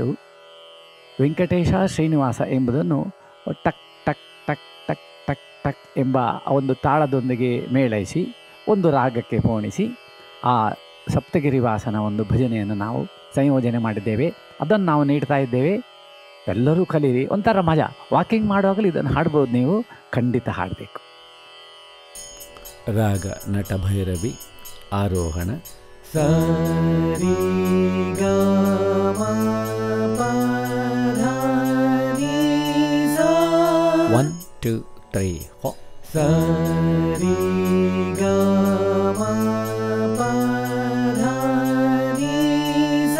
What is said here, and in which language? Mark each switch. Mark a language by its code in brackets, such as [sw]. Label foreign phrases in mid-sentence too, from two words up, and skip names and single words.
[kn] ವೆಂಕಟೇಶ ಶ್ರೀನಿವಾಸ ಎಂಬುದನ್ನು ಟಕ್ ಟಕ್ ಟಕ್ ಟಕ್ ಟಕ್ ಟಕ್ ಎಂಬ ಒಂದು ತಾಳದೊಂದಿಗೆ ಮೇಳೈಸಿ ಒಂದು ರಾಗಕ್ಕೆ ಪೋಣಿಸಿ ಆ ಸಪ್ತಗಿರಿ ವಾಸನ ಒಂದು ಭಜನೆಯನ್ನು ನಾವು ಸಂಯೋಜನೆ ಮಾಡಿದ್ದೇವೆ. ಅದನ್ನು ನಾವು ನೀಡ್ತಾ ಇದ್ದೇವೆ. ಎಲ್ಲರೂ ಕಲೀರಿ, ಒಂಥರ ಮಜಾ. ವಾಕಿಂಗ್ ಮಾಡುವಾಗಲೂ ಇದನ್ನು ಹಾಡ್ಬೋದು, ನೀವು ಖಂಡಿತ ಹಾಡಬೇಕು. ರಾಗ ನಟಭೈರವಿ, ಆರೋಹಣ ಸರಿ ಗ ಮ ಪ ಧ ನಿ ಸ 1 2 3 4. ಸರಿ ಗ ಮ ಪ ಧ ನಿ ಸ